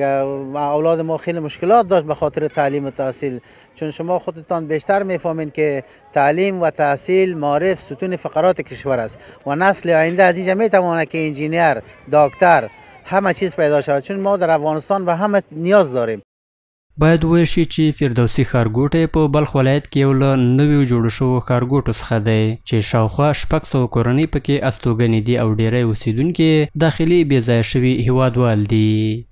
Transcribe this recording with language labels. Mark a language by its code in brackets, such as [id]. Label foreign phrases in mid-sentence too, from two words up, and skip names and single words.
[fa] اولاد ما خیلی مشکلات داشت به خاطر تعلیم و تحصیل، چون شما خودتان بیشتر میفهمین که تعلیم و تحصیل معرف ستون فقرات کشور است و نسل آینده از اینجا میتونه که انجینیر، دکتر، همه چیز پیدا شود، چون ما در افغانستان به همه نیاز داریم. [ps] باید وویل شي چې فردوسي ښارګوټی په بلخ ولایت کې یو له نویو جوړو شوو ښارګوټو څخه دی چې شاوخوا 600 کورنۍ پکې استوګنې دي او ډیری اوسیدونکي داخلي بې ځایه شوي هیوادوال دي.